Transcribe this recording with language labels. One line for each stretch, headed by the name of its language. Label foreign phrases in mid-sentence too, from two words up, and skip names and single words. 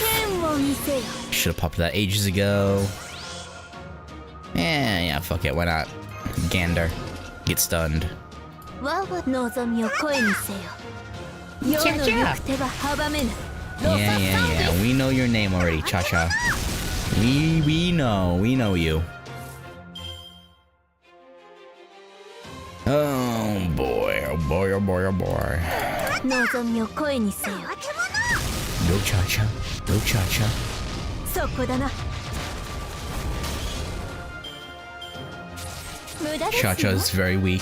English: Should have popped that ages ago. Yeah, fuck it, why not? Gander, get stunned. Yeah, we know your name already, Cha-Cha. We know you. Oh boy, oh boy, oh boy, oh boy. Go Cha-Cha, go Cha-Cha. Cha-Cha's very weak.